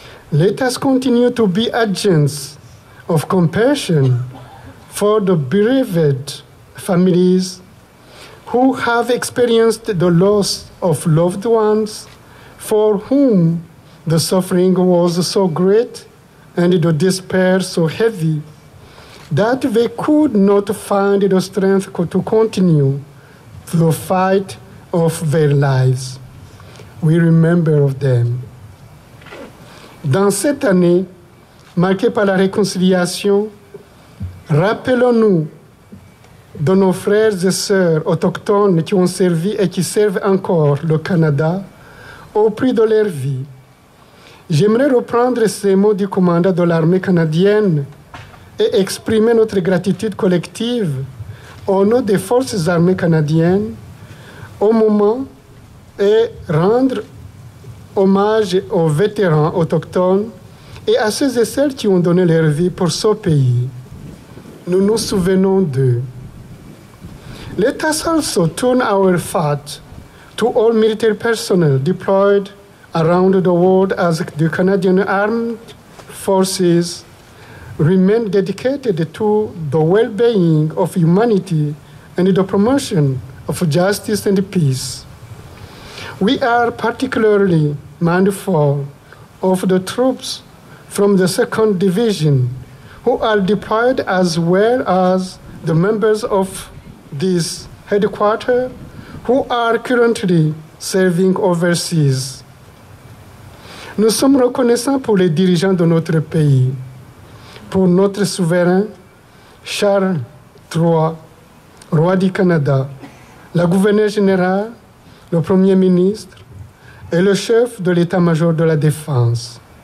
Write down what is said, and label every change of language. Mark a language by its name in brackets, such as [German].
[English] Let us continue to be agents of compassion for the bereaved families who have experienced the loss of loved ones, for whom the suffering was so great and the despair so heavy that they could not find the strength to continue the fight of their lives. We remember of them. [French] Dans cette année, marquée par la réconciliation, rappelons-nous de nos frères et sœurs autochtones qui ont servi et qui servent encore le Canada au prix de leur vie. J'aimerais reprendre ces mots du commandant de l'armée canadienne et exprimer notre gratitude collective au nom des forces armées canadiennes au moment et rendre hommage aux vétérans autochtones et à ceux et celles qui ont donné leur vie pour ce pays. Nous nous souvenons d'eux. [English] Let us also turn our thoughts to all military personnel deployed around the world as the Canadian Armed Forces remain dedicated to the well-being of humanity and the promotion of justice and peace. We are particularly mindful of the troops from the 2nd Division who are deployed, as well as the members of this headquarters who are currently serving overseas. [French] Nous sommes reconnaissants pour les dirigeants de notre pays, pour notre souverain Charles III, roi du Canada, la gouverneure générale, le Premier ministre et le chef de l'état-major de la défense.